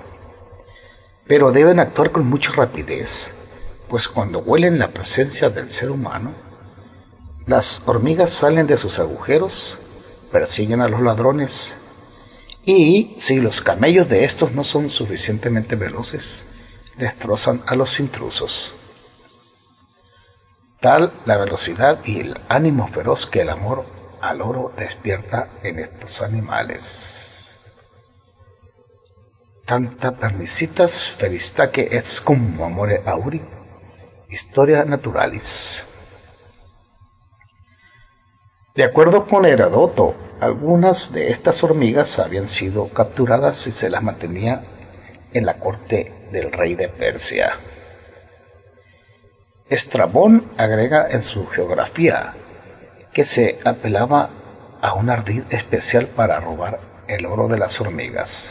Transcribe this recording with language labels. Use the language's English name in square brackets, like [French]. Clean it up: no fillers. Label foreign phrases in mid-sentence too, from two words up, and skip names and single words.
[Spanish] Pero deben actuar con mucha rapidez, pues cuando huelen la presencia del ser humano, las hormigas salen de sus agujeros, persiguen a los ladrones, y si los camellos de estos no son suficientemente veloces, destrozan a los intrusos. Tal la velocidad y el ánimo feroz que el amor al oro despierta en estos animales. [Latin] Tanta pernicitas felistaque et cum amore auri, Historia Naturalis. [Spanish] De acuerdo con Heródoto, algunas de estas hormigas habían sido capturadas y se las mantenía en la corte del rey de Persia. Estrabón agrega en su geografía que se apelaba a un ardid especial para robar el oro de las hormigas.